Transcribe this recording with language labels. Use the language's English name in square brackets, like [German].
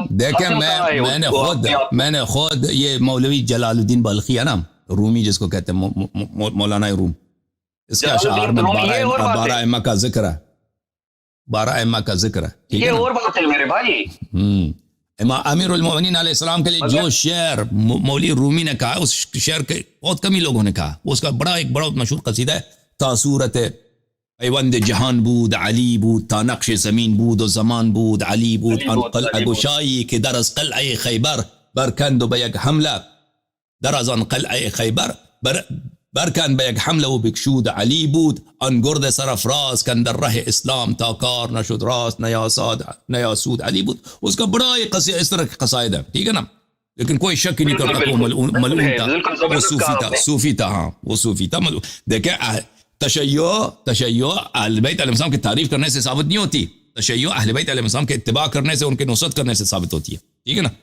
[Urdu] دیکھیں، میں نے خود یہ مولوی جلال الدین بلخی ہے نا، رومی جس کو کہتے ہیں مولانا روم، اس کے اشعار میں 12 ائمہ کا ذکر ہے، 12 ائمہ کا ذکر ہے. یہ اور بات ہے میرے بھائی. امیر المومنین علیہ السلام کے لیے جو شعر مولوی رومی نے کہا، اس شعر کے بہت کم ہی لوگوں نے کہا. اس کا ایک بڑا مشہور قصیدہ ہے تاثورت [Persian] پیوند جہان بود علی بود، تا نقش زمین بود و زمان بود علی بود، آن قلعه گشایی که در از قلعه خیبر برکند و به یک حمله، در از آن قلعه خیبر برکند به یک حمله و بکشود علی بود، آن گرد سرفراز کن در ره اسلام تا کار نشد راست نیاسود علی بود. [Urdu] اس کا بڑا ایک قصیدہ اس طرح کے قصائد ہیں، ٹھیک ہے نا، لیکن کوئی شک نہیں کرتا کہ وہ ملعون تھا، وہ صوفی تھا، صوفی تھا، ہاں وہ صوفی تھا. دیکھیں تشیع اہل بیت علیہ السلام کی تعریف کرنے سے ثابت نہیں ہوتی، تشیع اہل بیت علیہ السلام کے اتباع کرنے سے، ان کے نصرت کرنے سے ثابت ہوتی ہے، ٹھیک ہے نا.